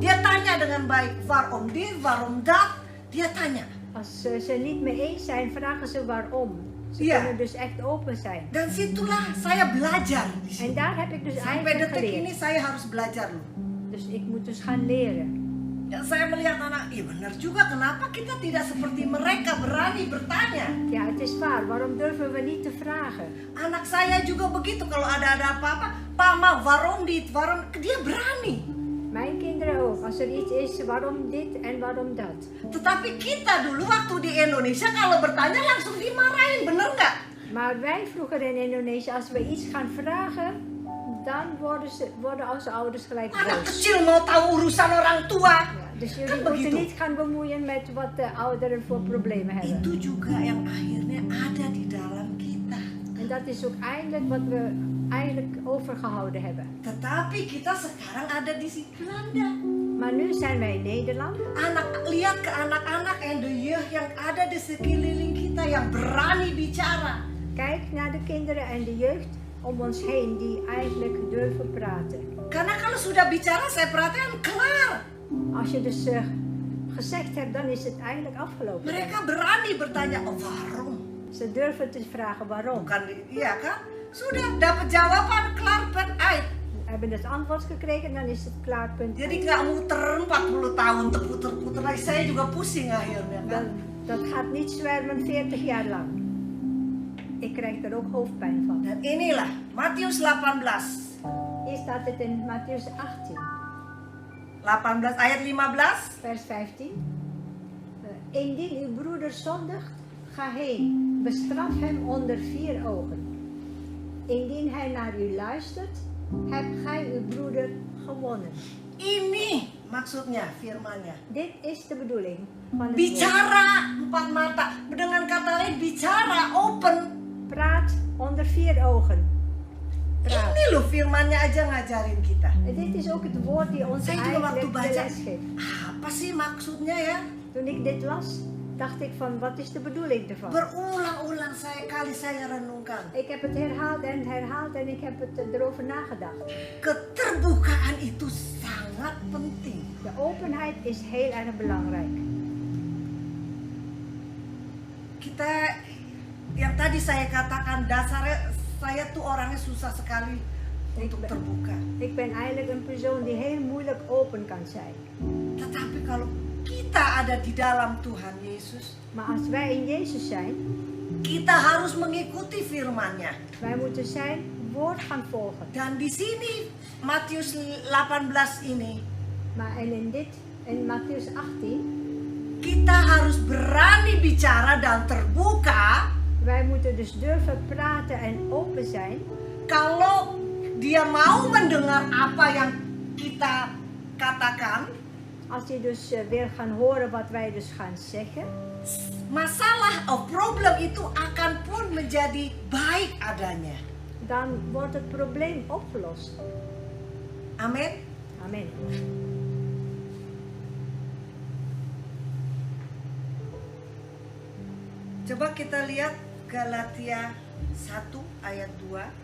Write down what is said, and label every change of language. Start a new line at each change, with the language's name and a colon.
Indonesian: Dia tanya dengan baik,
Dutch: waarom dit, waarom dat.
Indonesian: Dia tanya.
Dutch: Als ze het niet mee eens zijn, vragen ze waarom. Ze Ja. kunnen dus echt open zijn.
Indonesian: Dan situlah saya belajar di
Dutch: En
Indonesian: sini.
Dutch: daar heb ik dus
Indonesian: Sampai
Dutch: eigenlijk
Indonesian: detik ini
Dutch: geleerd.
Indonesian: saya harus belajar loh.
Dutch: Dus ik moet dus gaan leren. Ya, saya melihat anak, iya benar juga, kenapa kita tidak seperti mereka berani bertanya. Ja, het is waar. Waarom durven we niet te vragen?
Indonesian: Anak saya juga begitu, kalau ada apa-apa, Mama,
Dutch: waarom dit, waarom,
Indonesian: dia berani.
Dutch: Mijn kinderen ook. Als er iets is, waarom dit en waarom dat.
Indonesian: Tetapi kita dulu waktu di Indonesia kalau bertanya langsung dimarahin, bener nggak?
Dutch: Maar wij vroeger in Indonesië, als we iets gaan vragen, dan worden onze ouders gelijk
Indonesian: Anak
Dutch: boos.
Indonesian: kecil mau tahu urusan orang tua.
Dutch: Ja, dus
Indonesian: Kan
Dutch: jullie moeten
Indonesian: begitu.
Dutch: niet gaan bemoeien met wat de ouderen voor problemen hebben.
Indonesian: Itu juga yang akhirnya ada di dalam kita.
Dutch: En dat is ook eindelijk wat we eigenlijk overgehouden hebben.
Indonesian: Tetapi kita sekarang ada di Belanda.
Dutch: Maar nu zijn wij in Nederland.
Indonesian: Lihat ke anak-anak
Dutch: en de jeugd
Indonesian: yang ada di sekeliling kita yang berani bicara.
Dutch: Kijk naar de kinderen en de jeugd om ons heen die eigenlijk durven praten.
Indonesian: Karena kalau sudah bicara, saya perhatikan
Dutch: klaar. Als je dus gezegd hebt, dan is het eigenlijk afgelopen.
Indonesian: Mereka berani bertanya,
Dutch: oh waarom? Ze durven te vragen waarom.
Indonesian: Bukan, iya kan? Sudah dapat jawaban,
Dutch: klaar, punt, uit. We hebben het antwoord gekregen, dan is het klaar, punt.
Indonesian: Jadi nggak muter 40 tahun terputer-puter lagi. Saya juga pusing akhirnya kan.
Dutch: Dat gaat niet zwermen 40 jaar lang. Ik krijg er ook hoofdpijn van. Dan inilah Matius 18. Hier staat het in Mattheus 18, 18 ayat 15. vers 15. Indien uw broeder zondigt, ga heen, bestraf hem onder 4 ogen. Indien hij naar u luistert, hebt gij uw broeder gewonnen.
Indonesian: Ini maksudnya firmannya.
Dutch: Dit is de bedoeling van het woord.
Indonesian: Bicara 4 mata. Dengan kata lain bicara, open.
Dutch: Praat onder 4 ogen. Praat.
Indonesian: Ini loh firmannya aja ngajarin kita.
Dutch: En dit is ook het woord die ons
Indonesian: Saya juga waktu
Dutch: eigenlijk de
Indonesian: baca,
Dutch: les geeft.
Indonesian: apa sih maksudnya ya?
Dutch: Toen ik dit las, dacht ik van wat is de bedoeling ervan?
Indonesian: Berulang-ulang saya renungkan.
Dutch: Ik heb het herhaald en ik heb het erover nagedacht.
Indonesian: Keterbukaan itu sangat penting.
Dutch: De openheid is heel erg belangrijk.
Indonesian: Kita, yang tadi saya katakan, dasarnya saya tuh orangnya susah sekali untuk terbuka.
Dutch: Ik ben eigenlijk een persoon die heel moeilijk open kan zijn.
Indonesian: Tetapi kalau kita ada di dalam Tuhan Yesus,
Dutch: Maar als wij in Jezus zijn,
Indonesian: kita harus mengikuti firman-Nya.
Dutch: wij moeten zijn woord gaan volgen.
Indonesian: Dan di sini Matius 18 ini
Dutch: Maar in Mattheus 18,
Indonesian: kita harus berani bicara dan terbuka.
Dutch: wij moeten dus durven praten en open zijn.
Indonesian: Kalau dia mau mendengar apa yang kita katakan,
Dutch: Als je dus wil gaan horen wat wij dus gaan zeggen,
Indonesian: masalah of problem itu akan pun menjadi baik adanya.
Dutch: dan wordt het probleem opgelost.
Indonesian: Amin.
Dutch: Amen.
Indonesian: Coba kita lihat Galatia 1 ayat 2.